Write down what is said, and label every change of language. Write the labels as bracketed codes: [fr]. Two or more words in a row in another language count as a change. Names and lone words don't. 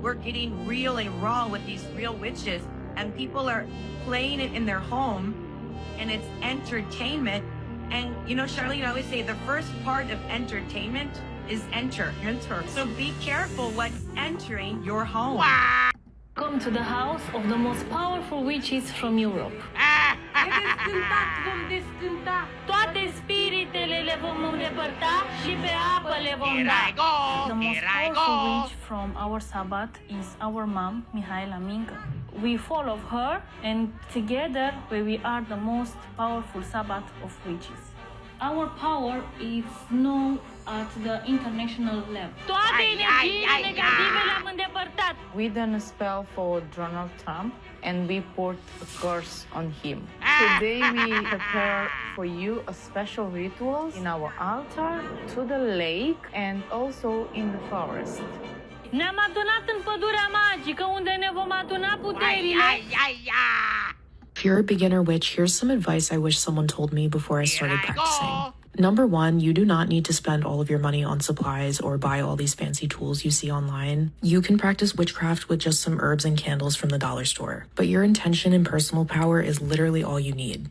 [en] We're getting real and raw with these real witches, and people are playing it in their home, and it's entertainment. And you know, Charlene, I always say the first part of entertainment is enter. So be careful what's entering your home. Welcome to the house of the most powerful witches from Europe. [ro] Toate spiritele le vom îndepărta și pe apă le vom da. [en] The most powerful witch from our Sabbath is our mom, Mihaela Mincă. We follow her, and together we are the most powerful Sabbath of witches. Our power is known at the international level. [ro] Toate energiile negative le-am îndepărtat. [en] We done a spell for Donald Trump and we put a curse on him. Today we prepare for you a special rituals in our altar, to the lake, and also in the forest. [ro] Ne-am adunat în pădurea magică unde ne vom aduna puterile. [en] If you're a beginner witch, here's some advice I wish someone told me before I started practicing. Number one, you do not need to spend all of your money on supplies or buy all these fancy tools you see online. You can practice witchcraft with just some herbs and candles from the dollar store, but your intention and personal power is literally all you need.